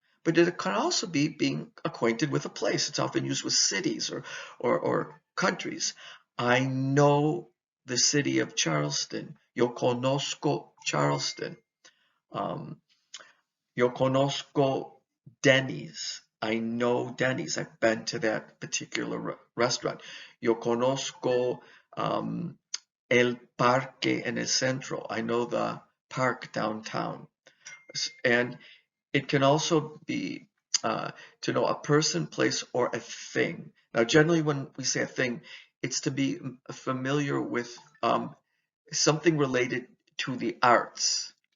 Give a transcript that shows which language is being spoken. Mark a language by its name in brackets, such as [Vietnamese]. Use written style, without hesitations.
[English] But it can also be being acquainted with a place. It's often used with cities or countries. I know the city of Charleston. [Spanish] Yo conozco Charleston. Um, Yo conozco Denny's. [English] I know Denny's. I've been to that particular restaurant. [Spanish] Yo conozco el parque en el centro. [English] I know the park downtown. And it can also be to know a person, place, or a thing. Now, generally, when we say a thing, it's to be familiar with something related to the arts.